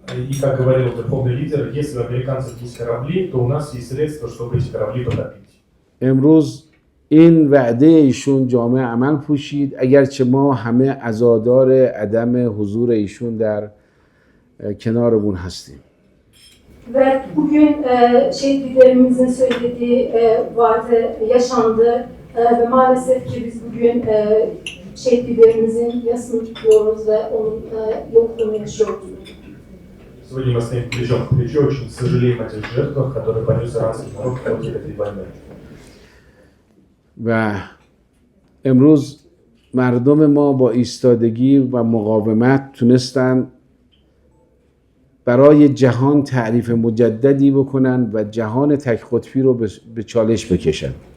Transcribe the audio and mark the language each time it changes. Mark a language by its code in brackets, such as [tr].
[ru] И как говорил верховный лидер, если у американцев есть корабли, то у нас есть средства, чтобы эти корабли потопить. [fa] امروز این وعده ایشون جامعه عمل پوشید اگرچه ما همه عزادار عدم حضور ایشون در کنارمون هستیم. [tr] Ve bugün şehit liderimizin söylediği vaade yaşandı ve maalesef ki biz bugün şehit liderimizin yasını tutuyoruz ve onun yokluğunu yaşıyoruz. [ru] Сегодня мы стоим плечом к плечу, очень сожалеем о тех жертвах, которые понес иранский народ в ходе этой войны. [fa] و امروز مردم ما با ایستادگی و مقاومت تونستن برای جهان تعریف مجددی بکنن و جهان تک قطبی رو به چالش بکشن.